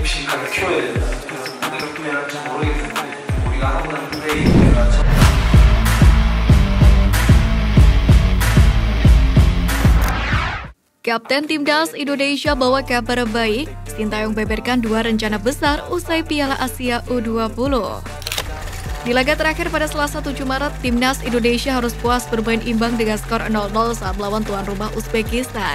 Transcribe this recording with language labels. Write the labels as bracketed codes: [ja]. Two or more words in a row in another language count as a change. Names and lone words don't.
[ko] 진하게 키워야 된다. 그래서 어느 느낌이 할지 모르겠는데 우리가 하는 플레이가 [id] Kapten Timnas Indonesia bawa kabar baik. Sintayong beberkan dua rencana besar usai Piala Asia U20. Di laga terakhir pada Selasa 7 Maret, Timnas Indonesia harus puas bermain imbang dengan skor 0-0 saat melawan tuan rumah Uzbekistan.